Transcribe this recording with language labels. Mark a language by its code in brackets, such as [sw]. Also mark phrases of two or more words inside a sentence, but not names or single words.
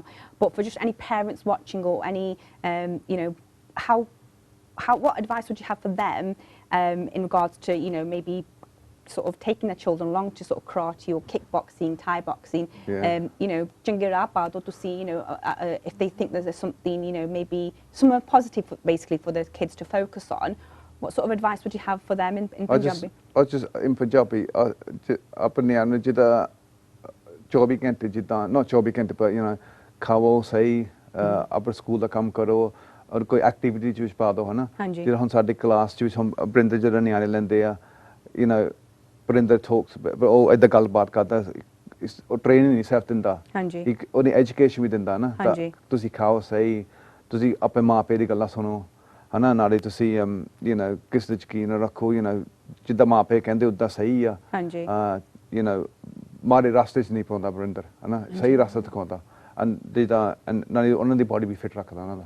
[en] But for just any parents watching or any, you know, what advice would you have for them in regards to, you know, maybe sort of taking their children along to sort of karate or kickboxing, Thai boxing, you know, to see, you know, if they think there's something, you know, maybe somewhere positive basically for the kids to focus on, what sort of advice would you have for them in Punjabi? I just in Punjabi, [pa] ਆਪਣੇ ਆਪ ਨੂੰ ਜਿੱਦਾਂ 24 ਘੰਟੇ ਜਿੱਦਾਂ not 24 ਘੰਟੇ [en] but you know [pa] ਖਾਓ ਸਹੀ ਆਪਣੇ ਸਕੂਲ ਦਾ ਕੰਮ ਕਰੋ ਔਰ ਕੋਈ ਐਕਟੀਵਿਟੀ ਚ ਵਿੱਚ ਪਾ ਦਿਓ ਹਨਾ ਜਿਹੜਾ ਹੁਣ ਸਾਡੇ ਕਲਾਸ ਚ ਵਿੱਚ ਬਰਿੰਦਰ ਜਿਹੜੇ ਨਿਆਣੇ ਲੈਂਦੇ ਆ [en] you know Barinder talks about, [pa] ਏਦਾਂ ਗੱਲਬਾਤ ਕਰਦਾ ਉਹ ਟ੍ਰੇਨਿੰਗ ਨਹੀਂ ਸਿਰਫ ਦਿੰਦਾ ਹਾਂਜੀ ਇੱਕ ਉਹਦੀ ਐਜੂਕੇਸ਼ਨ ਵੀ ਦਿੰਦਾ ਨਾ ਹਾਂਜੀ ਤੁਸੀਂ ਖਾਓ ਸਹੀ ਤੁਸੀਂ ਆਪਣੇ ਮਾਪੇ ਦੀ ਗੱਲਾਂ ਸੁਣੋ ਹਨਾ ਨਾਲੇ ਤੁਸੀਂ [en] you know [pa] ਕਿਸ ਤੇ ਯਕੀਨ ਰੱਖੋ [en] you know [pa] ਜਿੱਦਾਂ ਮਾਪੇ ਕਹਿੰਦੇ ਉੱਦਾਂ ਸਹੀ ਆ ਹਾਂਜੀ [en] you know [pa] ਮਾੜੇ ਰਸਤੇ 'ਚ ਨਹੀਂ ਪਾਉਂਦਾ ਬਰਿੰਦਰ ਹਨਾ ਸਹੀ ਰਸਤਾ ਦਿਖਾਉਂਦਾ ਨਾਲੇ ਉਹਨਾਂ ਦੀ ਬਾਡੀ ਵੀ ਫਿਟ ਰੱਖਦਾ ਉਹਨਾਂ ਦਾ